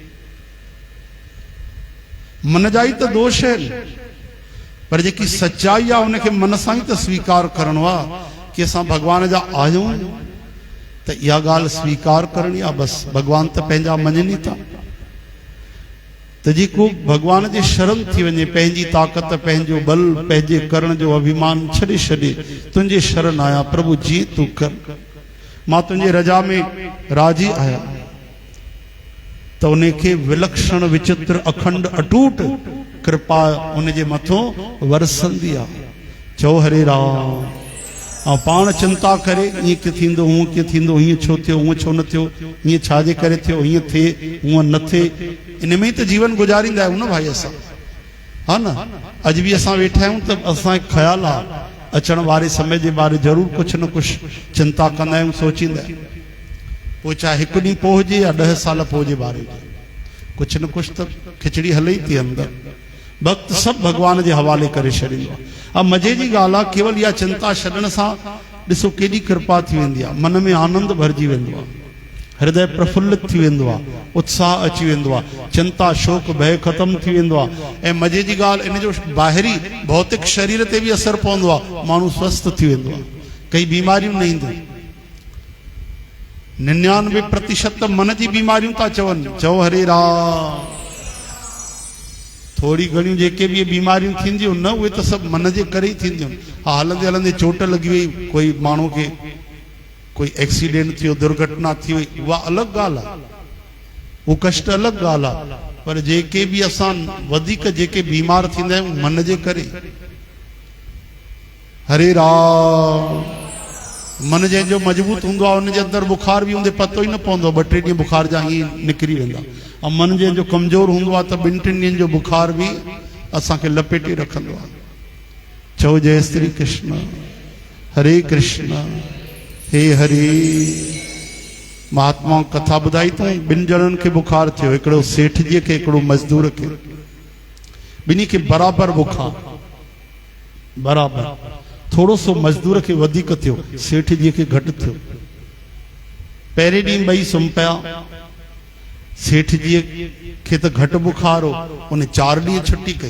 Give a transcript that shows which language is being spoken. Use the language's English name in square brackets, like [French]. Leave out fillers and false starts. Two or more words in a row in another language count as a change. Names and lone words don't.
[Sindhi] मन जा ई त दोष आहिनि, पर जेकी सच्चाई आहे उनखे मन सां ई त स्वीकार करणो आहे कि असां भगवान जा आहियूं, त इहा ॻाल्हि स्वीकार करणी आहे। बसि भगवान त पंहिंजा मञनि था। त जेको भगवान जे शरण थी वञे, पंहिंजी ताक़त, पंहिंजो बल, पंहिंजे करण जो अभिमान छॾे छॾे तुंहिंजे शरण आया प्रभु, जीअं तूं कर। मां [Hindi] तुझे रजा में राजी [Sindhi] आया तो उनके विलक्षण विचित्र अखंड अटूट कृपा उनके मथो वरसंदी आ। चओ हरे राम। ऐं पाण चिंता करे ईअं कीअं थींदो, हूअं कीअं थींदो, हीअं छो थियो, हूअं छो न थियो, हीअं छाजे करे थियो, हीअं थिए हूअं न थिए, इन में ही तो जीवन गुजारींदा आहियूं न भाई असां, हा न। अॼु बि असां वेठा आहियूं त असांखे ख़्यालु आहे अचण वारे समय जे बारे ज़रूरु कुझु न कुझु चिंता कंदा आहियूं, सोचींदा आहियूं। पोइ चाहे हिकु ॾींहुं पोइ हुजे या 10 साल पोइ जे बारे में कुझु न कुझु त खिचड़ी हले ई थी अंदरि। भक्त सभु भॻवान जे हवाले करे छॾींदो आहे। अब मज़े जी ॻाल्हि आहे, केवल इहा चिंता छॾण सां ॾिसो केॾी कृपा थी वेंदी आहे, मन में आनंद भरिजी वेंदो आहे, हृदय प्रफुल्लित थी वेंदो आहे, उत्साह अची वेंदो आहे, चिंता शोक भय ख़त्म थी वेंदो आहे। ऐं मज़े जी ॻाल्हि इन जो ॿाहिरी भौतिक शरीर ते बि असरु पवंदो आहे, माण्हू स्वस्थ थी वेंदो आहे, कई बीमारियूं न ईंदियूं। 99% मन जी बीमारियूं था चवनि। चओ हरे राम। थोड़ी घणियूं जेके भी बीमारियूं थींदियूं न, उहे त सभु मन जे करे ही थींदियूं। हाँ, हलंदे हलंदे चोट लगी वई, कोई माण्हू खे कोई एक्सीडेंट थियो, दुर्घटना थी वई, उहा अलॻि ॻाल्हि आहे, उहो कष्ट अलॻि ॻाल्हि आहे। पर जेके भी असां वधीक जेके बीमार थींदा आहियूं मन जे करे। हरे राम। मन जंहिंजो मजबूत हूंदो आहे उनजे अंदरि बुखार बि हूंदे पतो ई न पवंदो, 2-3 ॾींहं बुखार जा हीअं निकिरी वेंदा। ऐं मन जंहिंजो कमज़ोर हूंदो आहे त 2-3 ॾींहंनि जो बुखार बि असांखे लपेटे रखंदो आहे। चओ जय श्री कृष्ण। हरे कृष्ण। हे हरे। महात्मा कथा ॿुधाई अथऊं, 2 ॼणनि खे बुखार थियो, हिकिड़ो सेठ जी खे, हिकिड़ो मज़दूर खे, ॿिन्ही खे बराबरि बुखार, बराबरि। थोड़ो सो मज़दूर खे वधीक थियो, सेठ जी खे घटि थियो। पहिरें ॾींहुं ॿई सुम्ही पिया, सेठ जी खे त घटि बुखार हो, उन 4 ॾींहं छुट्टी कई।